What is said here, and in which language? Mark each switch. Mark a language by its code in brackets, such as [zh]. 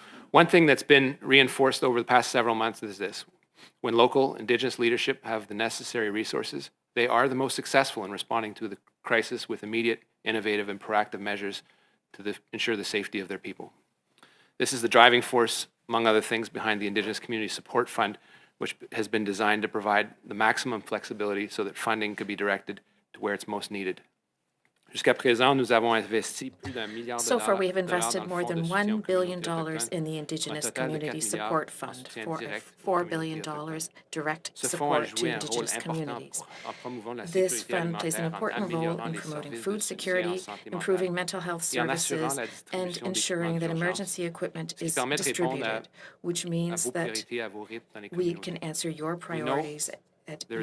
[en] One thing that's been reinforced over the past several months is this. When local Indigenous leadership have the necessary resources, they are the most successful in responding to the crisis with immediate, innovative, and proactive measures to ensure the safety of their people. This is the driving force, among other things, behind the Indigenous Community Support Fund, which has been designed to provide the maximum flexibility so that funding could be directed to where it's most needed. [fr] Jusqu'à présent, nous avons investi plus d'$1 milliard. [en] So far, we have invested more than $1 billion in the Indigenous Community Support Fund, for $4 billion direct support to Indigenous communities. This fund plays an important role in promoting food security, improving mental health services, and ensuring that emergency equipment is distributed, which means that we can answer your priorities at your